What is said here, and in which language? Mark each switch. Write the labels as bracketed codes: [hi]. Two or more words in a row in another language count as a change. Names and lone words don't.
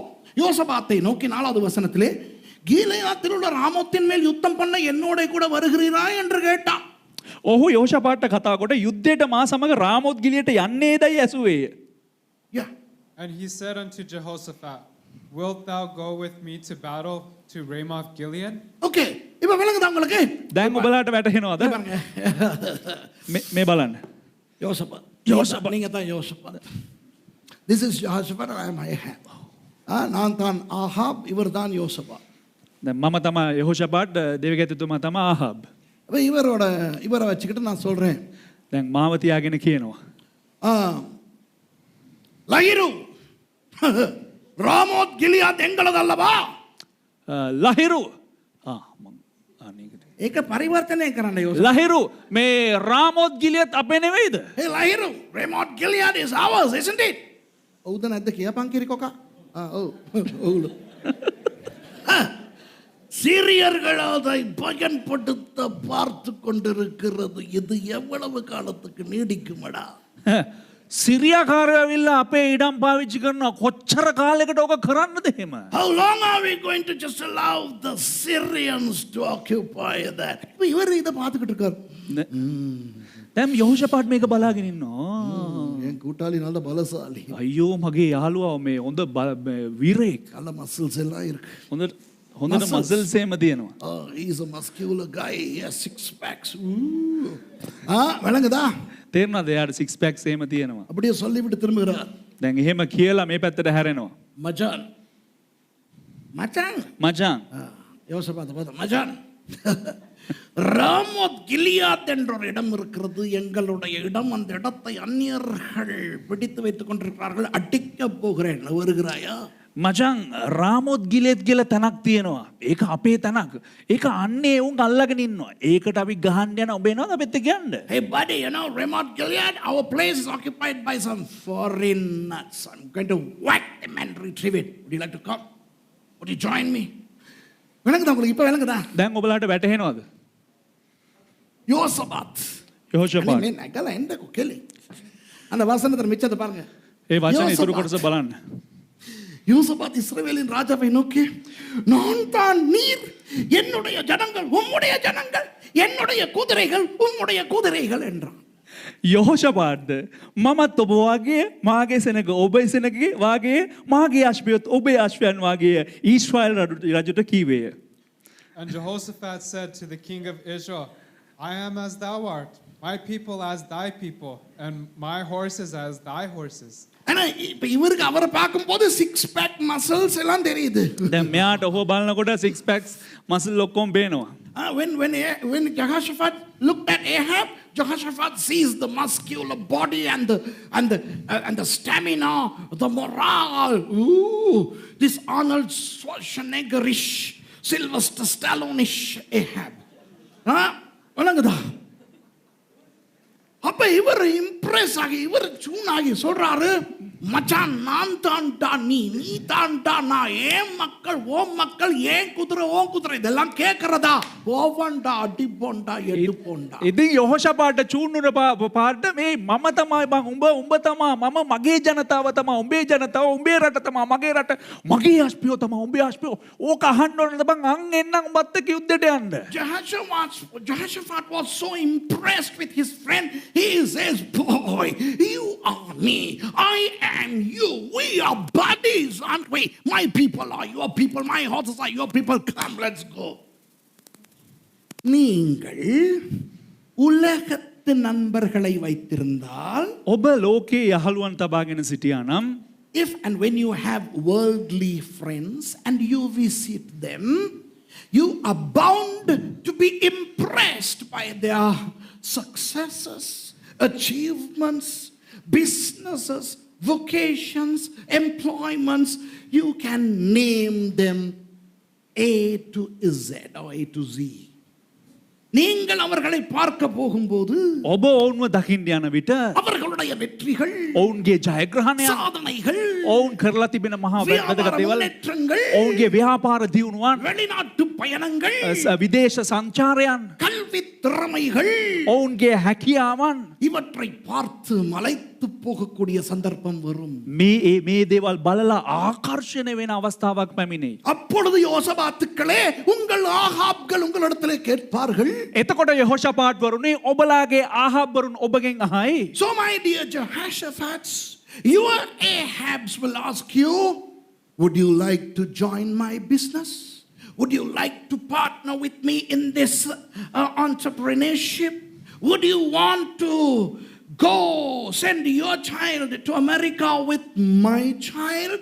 [ta] யோசபாத்தை நோக்கி 4வது வசனத்திலே கீலேயாத்தில் உள்ள ராமோத்தின் மேல் யுத்தம் பண்ண என்னோட கூட வருகிறீரா என்று கேட்டான். [si] ඔහු යෝෂපාට්ට කතා කොට යුද්ධයට මා සමග රාමොත් ගිලියට යන්නේදයි ඇසුවේය. [en] Yeah. And he said unto Jehoshaphat, wilt thou go with me to battle to Ramoth Gilead? [ta] Okay. இப்ப விளங்குதா உங்களுக்கு? [si] දැන් ඔබලාට වැටහෙනවද? මේ බලන්න. [ta] யோசபாத் நீங்க தான் யோசபாத். [en] This is Jehoshaphat and I am Ahab. [ta] நான் தான் ஆஹாப், இவர் தான் யோசபாத். [si] දැන් මම තමයි යෝෂපාට්, දේවගැතිතුමා තමයි ආහබ්. [ta] அப்ப இவரை வச்சுக்கிட்டு நான் சொல்றேன். [si] දැන් මාව තියාගෙන කියනවා. [ta] லகிரு ராமோத் கிலியாத் எங்களது அல்லவா? [si] ලහිරු ඒක පරිවර්තනය කරන්න යෝසප. ලහිරු මේ රාමොත් ගිලියත් අපේ නෙවෙයිද? Hey ලහිරු, [en] Ramoth Gilead is ours, isn't it? [si] ඔව්ද නැද්ද කියපන් කිරිකොකා. ඔව්. [ta] சீரியர்கள் அதை பயன்படுத்த பார்த்து கொண்டிருக்கிறது. இது எவ்வளவு காலத்துக்கு நீடிக்குமடா? [si] සිරියාකාරයවිල්ලා අපේ ඉඩම් පාවිච්චි කරනවා. කොච්චර කාලයකට ඕක කරන්නද එහෙම? [en] How long are we going to just allow the Syrians to occupy that? [ta] இவர் இத பாத்துக்கிட்டு இருக்கார். [si] දැන් යෝෂපාට් මේක බලාගෙන ඉන්නවා. [ta] என் கூட்டாளி நல்ல பலசாலி. [si] අයියෝ මගේ යාළුවා මේ හොඳ වීරයෙක්. [ta] நல்ல மசில்ஸ் எல்லாம் இருக்கு. [si] හොඳට මසල්ස් එහෙම තියෙනවා. [en] He is a muscular guy. He has 6 packs. [ta] விளங்குதா? [si] තේරුණාද? එයාට 6 packs එහෙම තියෙනවා. [ta] அப்படியே சொல்லிவிட்டு திரும்புகிறார். [si] දැන් එහෙම කියලා මේ පැත්තට හැරෙනවා. [ta] மச்சான் மச்சான் [si] මචං [ta] யோசபாத் பார்த்தா மச்சான் ராமோத் கிலியாத் என்ற ஒரு இடம் இருக்கிறது எங்களுடைய இடம் அந்த இடத்தை அந்நியர்கள் பிடித்து வைத்துக் கொண்டிருக்கிறார்கள் அடிக்கப் போகிறேன் வருகிறாயா [si] මචං රාමෝත් ගිලෙත් කියලා තැනක් තියෙනවා. ඒක අපේ තැනක්. ඒක අන්නේ උන් අල්ලගෙන ඉන්නවා. ඒකට අපි ගහන්න යන ඔබ එනවද අපිත් එක්ක යන්න? [en] Hey buddy, you know Ramoth Gilead, our place is occupied by some foreigners. I'm going to whack them and retrieve it. Would you like to come? Would you join me? [ta] விளங்குதா உங்களுக்கு இப்ப விளங்குதா [si] දැන් ඔබලාට වැටහෙනවද? [ta] யோசபாத் [si] යහෝෂාපාත්. මේ නැගලා එන්න කොකෙලි [ta] அந்த வசனத்துல மிச்சத்தை பாருங்க [si] ඒ වචනේ ඉතුරු [ta] யோசபாத். [si] කොටස බලන්න. [ta] யூசபாத் இஸ்ரவேலின் ராஜாவை நோக்கி நான் தான் நீர் என்னுடைய ஜனங்கள் உம்முடைய ஜனங்கள் என்னுடைய குதிரைகள் உம்முடைய குதிரைகள் என்றான். [si] යහෝෂාපාත්ද මමත් ඔබ වාගේ මාගේ සෙනග ඔබේ සෙනගේ වාගේ මාගේ අශ්වයත් ඔබේ අශ්වයන් වාගේ ඊශ්‍රායල් රජුට කීවේය. [en] And Jehoshaphat said to the king of Israel, I am as thou art, my people as thy people, and my horses as thy horses. [ta] ஆனா இப்ப இவருக்கு அவரை பார்க்கும்போது [en] six pack muscles [ta] எல்லாம் தெரியுது. [si] දැන් මෙයාට ඔහු බලනකොට [en] 6 packs muscle [si] ඔක්කොම පේනවා. [en] When Jehoshaphat looked at Ahab, Jehoshaphat sees the muscular body and the stamina, the morale. Ooh, this Arnold Schwarzeneggerish, Sylvester Stallone-ish Ahab. [ta] வணங்குதா அப்ப இவர் இம்ப்ரெஸ் ஆகி இவர் சூன் ஆகி சொல்றாரு மச்சான் நான் தான்டா நீ தான்டா நான் ஏன் மக்கள் ஓ மக்கள் ஏன் குதிரை ஓ குதிரை இதெல்லாம் கேட்கறதா போவண்டா அடிப்போண்டா எடுப்போண்டா. [si] ඉතින් යහෝෂාපාට චූන්නුන පාට මේ මම තමයි බං උඹ තමා මම මගේ ජනතාව තමා උඹේ ජනතාව උඹේ රට තමා මගේ රට මගේ අශ්පියෝ තමා උඹේ අශ්පියෝ ඕක අහන්න ඕනද බං අන් එන්නම් උඹත් එක්ක යුද්ධයට යන්න. [en] Jehoshaphat was so impressed with his friend. He says, boy, you are me, I am you, we are buddies, aren't we? My people are your people, my horses are your people, come, let's go. [ta] நீங்கள் உலகத்து நண்பர்களை வைத்திருந்தால் [si] ඔබ ලෝකේ යහළුවන් තබාගෙන සිටියා නම් [en] if and when you have worldly friends and you visit them, you are bound to be impressed by their successes, achievements, businesses, vocations, employments. You can name them A to Z or A to Z. [ta] நீங்கள் அவர்களை பார்க்க போகும்போது [si] ඔබ ඔවුන්ව දකින්න යන විට [ta] அவர்களுடைய வெற்றிகள் [si] ඔවුන්ගේ ජයග්‍රහණය [ta] சாதனைகள் [si] ඔවුන් කරලා තිබෙන මහා වැදගත් දේවල් [ta] முன்னேற்றங்கள் [si] ඔවුන්ගේ ව්‍යාපාර දියුණුවන් [ta] வெளிநாட்டு பயணங்கள் [si] විදේශ සංචාරයන් [ta] கல்வி திறமைகள் [si] ඔවුන්ගේ හැකියාවන් [ta] இவற்றை பார்த்து மலைத்து போகக்கூடிய சந்தர்ப்பம் வரும். [si] මේ දේවල් බලලා ආකර්ෂණය වෙන අවස්ථාවක් පැමිණේ. [ta] அப்பொழுது யோசபாத்துக்களே உங்கள் ஆகாப்கள் உங்களிடத்திலே கேட்பார்கள். [si] එතකොට යහෝෂාපාත් වරුනේ ඔබලාගේ ආහාබ් වරුන් ඔබගෙන් අහයි. [en] So my dear Jehoshaphat, your Ahabs will ask you, would you like to join my business? Would you like to partner with me in this entrepreneurship? Would you want to go send your child to America with my child?